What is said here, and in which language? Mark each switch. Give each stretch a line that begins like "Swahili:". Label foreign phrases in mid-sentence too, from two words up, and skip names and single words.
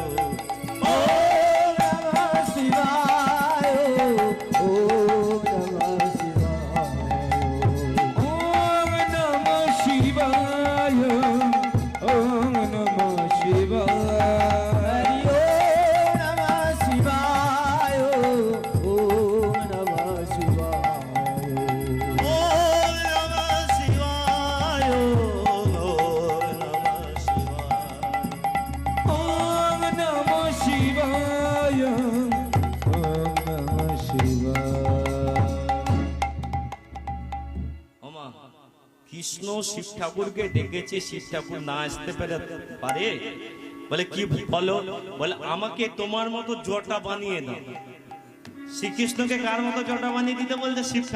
Sanskrit: ওম নমঃ শিবায় ওম নমঃ শিবায় ওম নমঃ শিবায় ওম নমঃ শিবায় ওম নমঃ শিবায় ওম নমঃ শিবায় ওম নমঃ শিবায় ওম নমঃ শিবায় ওম নমঃ শিবায়
Bangla: ওমা কৃষ্ণ শিব ঠাকুরকে ডেকেছে, শিব ঠাকুর না আসতে পারে? বলে কি বলো? বলে আমাকে তোমার মতো জটা বানিয়ে দাও। শ্রীকৃষ্ণকে কার মতো জটা বানিয়ে দিতে বলছে?